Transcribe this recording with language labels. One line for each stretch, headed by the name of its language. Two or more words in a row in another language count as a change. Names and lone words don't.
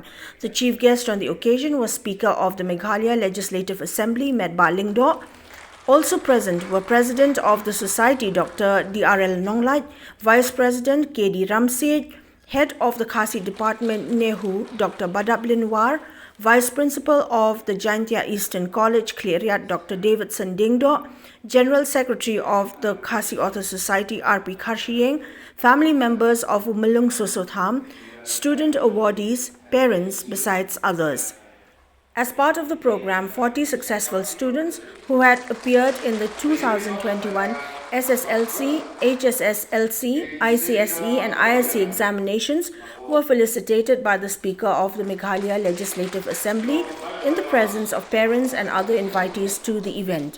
English: The chief guest on the occasion was Speaker of the Meghalaya Legislative Assembly, METBAH LYNGDOH. Also present were President of the Society, Dr. DRL NONGLAIT, Vice President KD RAMSIEJ, Head of the KHASI Department NEHU, Dr. BADAPLIN, Vice Principal of the JAINTIA Eastern College KHLIEHRIAT, Dr. DAVIDSON DIENGDOH, General Secretary of the KHASI Authors Society RP KHARSHIING, family members of MYLLUNG SOSO THAM, student awardees, parents, besides others. As part of the program, 40 successful students who had appeared in the 2021 SSLC, HSSLC, ICSE and ISC examinations were felicitated by the Speaker of the Meghalaya Legislative Assembly in the presence of parents and other invitees to the event.